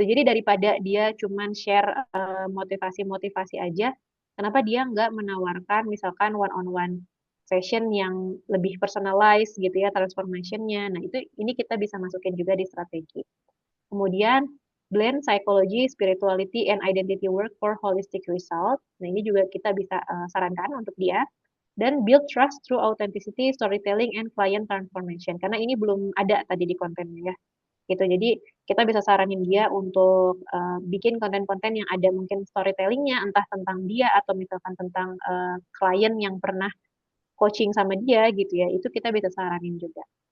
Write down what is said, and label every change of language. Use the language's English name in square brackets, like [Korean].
[Indonesian] Jadi daripada dia cuman share motivasi-motivasi aja, kenapa dia nggak menawarkan misalkan one-on-one session yang lebih personalized gitu ya transformation-nya. Nah, itu ini kita bisa masukin juga di strategi. Kemudian [English] blend psychology, spirituality, and identity work for holistic result. [Indonesian] Nah, ini juga kita bisa sarankan untuk dia. [English] Dan build trust through authenticity, storytelling, and client transformation. [Indonesian] Karena ini belum ada tadi di kontennya ya. Gitu. Jadi kita bisa saranin dia untuk bikin konten-konten yang ada mungkin storytellingnya, entah tentang dia atau misalkan tentang klien yang pernah coaching sama dia gitu ya. Itu kita bisa saranin juga.